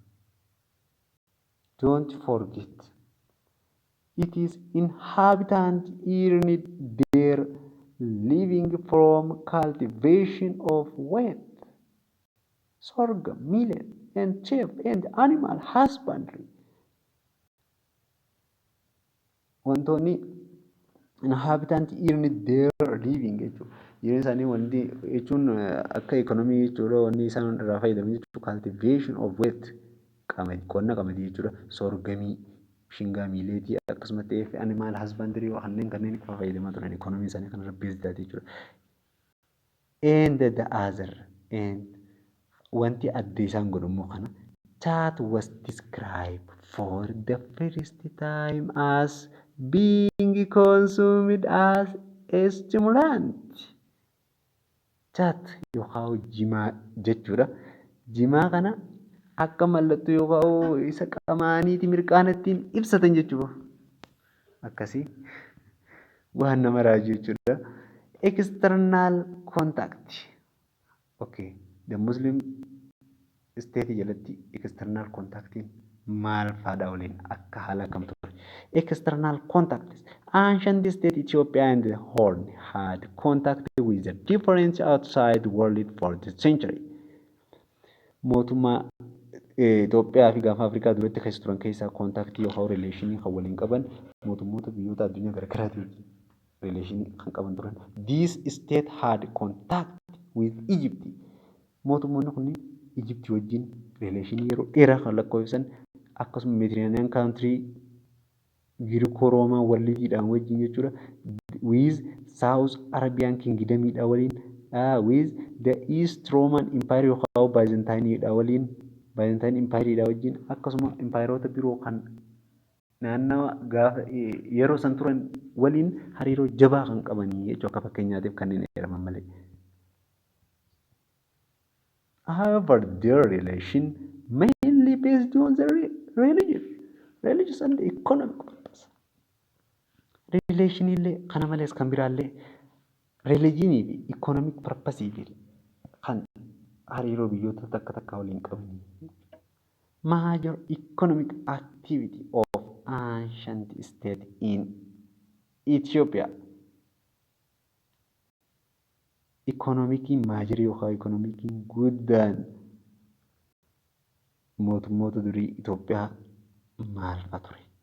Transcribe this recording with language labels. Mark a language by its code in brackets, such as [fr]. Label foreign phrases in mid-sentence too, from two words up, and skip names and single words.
[en] Don't forget, it is inhabitants earned their living from cultivation of wheat, sorghum, millet, and sheep, and animal husbandry. [om] Wantoonni [en] inhabitants earned their living [om] jechuudha. Jireenya isaanii wanti jechuun akka ikoonomii jechuudha. Wanni isaan irraa fayyadaman jechuudha. [en] Cultivation of wheat [om] qonna qamadii jechuudha. Sorgamii, shingaa, miileetii akkasumas ta'ee [en] animal husbandry [om] kanneen fayyadamaa turan ikoonomii isaanii kanarra beezdaati jechuudha. [en] And the other and [om] wanti adda isaan godhamu kana [en] that was described for the first time as being consumed as a stimulant. [om] chat yookaan jimaa jechuudha. Jimaa kana akka mallattoo yookaan isa qamaaniiti mirqaana ittiin ibsatan jechuudha. Akkasii waan nama raaju jechuudha. [en] External contact. Okay. The Muslim state [om] jalatti [en] external contactiin [om] maal fa'aadha waliin akka haala kamtu ture. [en] External contacts. Ancient state Ethiopia and the Horn had contact with the different outside world for the century. [om] Mootummaa Itoophiyaa fi gaafa Afrikaa duratti keessa turan keessaa kontaaktii yookaan rileeshinii kan waliin qaban mootummoota biyyoota addunyaa garaagaraatiin rileeshinii kan qaban turan. [en] This state had contact with Egypt. [om] Mootummoonni kunniin Egypt wajjin rileeshinii yeroo dheeraa kan lakkoofsan akkasuma [en] Mediterranean country [om] Giriko-Roomaa waliidhaan wajjin jechuudha. [en] With South Arabian Kingdom [om] waliin [en] with the East Roman Empire [om] yookaan Byzantine waliin Byzantine Empire wajjin akkasuma empireota biroo kan naannawa gaafa yeroo san turan waliin hariiroo jabaa kan qabanii jechuudha. Akka fakkeenyaatiif kanneen jedhaman malee. [en] However, their relation mainly based on the religious and economic purpose. [om] Relation illee kana malees kan biraallee religionii fi [en] economic purpose [om] kan hariiroo biyyoota takka takka waliin qabanii. [en] Major economic activity of ancient state in Ethiopia. Economic major [om] yookaan economic guddaan mootummoota durii Itoophiyaa maal fa'a ture?